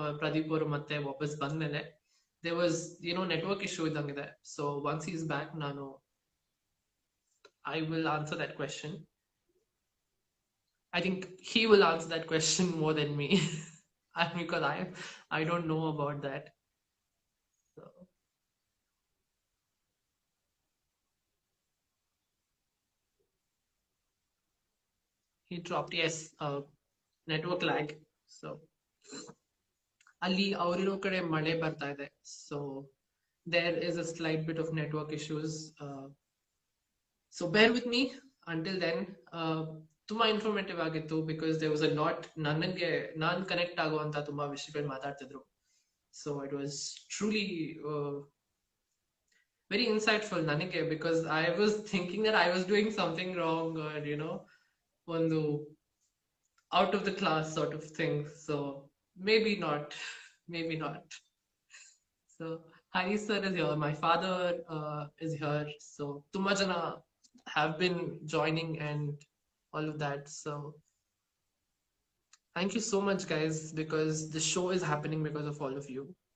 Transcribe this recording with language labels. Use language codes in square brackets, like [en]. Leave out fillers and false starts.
[kn] ಪ್ರದೀಪ್ ಅವರು ಮತ್ತೆ ವಾಪಸ್ ಬಂದ್ಮೇಲೆ [en] there was network issue [kn] ಇದ್ದಂಗಿದೆ. [en] So once he's back, I will answer that question. I think he will answer that question more than me because I don't know about that. So he dropped. Yes, network lag. [kn] So ಅಲ್ಲಿ ಅವರಿರೋ ಕಡೆ ಮಳೆ ಬರ್ತಾ ಇದೆ. [en] So there is a slight bit of network issues. So bear with me until then. [kn] ತುಂಬಾ informative ಆಗಿತ್ತು, [en] Because there was a lot. [kn] ನಾನು connect ಆಗುವಂತ ತುಂಬಾ ವಿಷಯಗಳು ಮಾತಾಡ್ತಿದ್ರು. [en] So it was truly very insightful ನನಗೆ, because I was thinking that I was doing something wrong, ಒಂದು out of the class sort of thing. So maybe not, maybe not. So Hari sir is here. My father is here. So [kn] Tumma jana [en] have been joining and all of that. So thank you so much, guys, because the show is happening because of all of you.